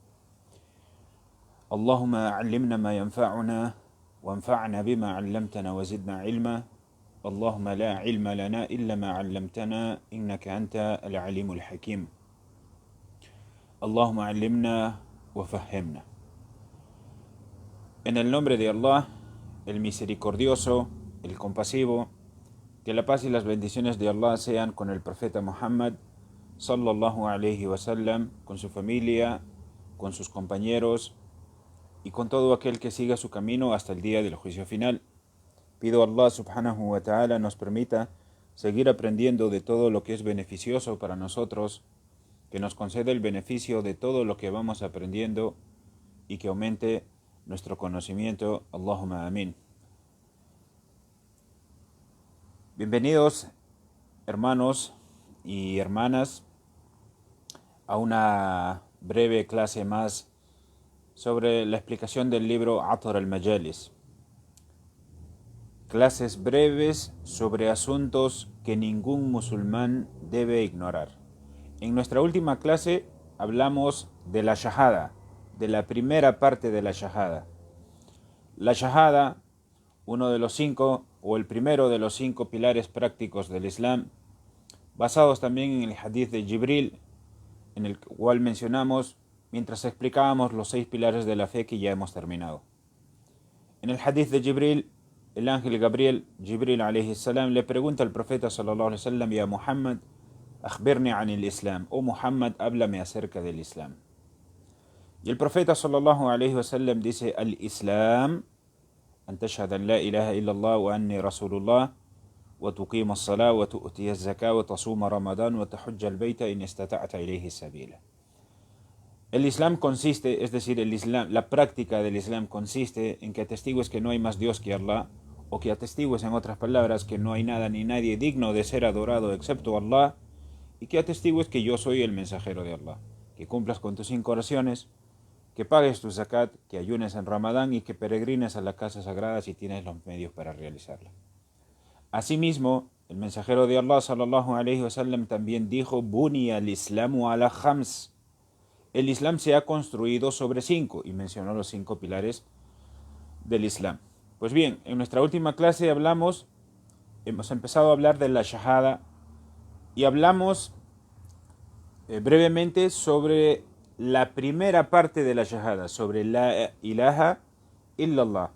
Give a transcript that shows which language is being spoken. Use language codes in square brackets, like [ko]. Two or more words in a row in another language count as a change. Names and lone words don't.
[ar] اللهم علمنا ما ينفعنا وانفعنا بما علمتنا وزدنا علما. اللهم لا علم لنا إلا ما علمتنا إنك أنت العليم الحكيم. اللهم علمنا وفهمنا. [es] En el nombre de Allah, el misericordioso, el compasivo, que la paz y las bendiciones de Allah sean con el profeta Muhammad [ar] صلى الله عليه وسلم, [es] con su familia, con sus compañeros y con todo aquel que siga su camino hasta el día del juicio final. Pido a Allah [ar] سبحانه وتعالى [es] nos permita seguir aprendiendo de todo lo que es beneficioso para nosotros, que nos conceda el beneficio de todo lo que vamos aprendiendo y que aumente nuestro conocimiento. [ar] اللهم آمين. [es] Bienvenidos, hermanos y hermanas, a una breve clase más sobre la explicación del libro Athar al-Majalis. Clases breves sobre asuntos que ningún musulmán debe ignorar. En nuestra última clase hablamos de la shahada, de la primera parte de la shahada. La shahada, uno de los 5 o el primero de los 5 pilares prácticos del Islam, basados también en el hadith de Jibril, en el cual mencionamos mientras explicábamos los 6 pilares de la fe que ya hemos terminado. En el hadith de Jibril, el ángel Gabriel, [ar] جبريل عليه السلام, [es] le pregunta al profeta [ar] صلى الله عليه وسلم: يا محمد أخبرني عن الإسلام, [es] oh Muhammad, háblame acerca del Islam. Y el profeta [ar] صلى الله عليه وسلم [es] dice: [ar] الإسلام أن تشهد أن لا إله إلا الله وأني رسول الله وتقيم الصلاة وتؤتي الزكاة وتصوم رمضان وتحج البيت إن استطعت إليه سبيلا. [es] El Islam consiste, es decir, la práctica del Islam consiste en que atestigues que no hay más Dios que Allah, o que atestigues, en otras palabras, que no hay nada ni nadie digno de ser adorado excepto Allah, y que atestigues que yo soy el mensajero de Allah, que cumplas con tus 5 oraciones, que pagues tu zakat, que ayunes en Ramadán y que peregrines a la casa sagrada si tienes los medios para realizarla. Asimismo, el mensajero de Allah [ar] صلى الله عليه وسلم [es] también dijo: [ar] بني الإسلام على خمس. [es] El Islam se ha construido sobre 5, y mencionó los 5 pilares del Islam. Pues bien, en nuestra última clase hemos empezado a hablar de la shahada y hablamos brevemente sobre la primera parte de la shahada, sobre [ar] لا إله إلا الله.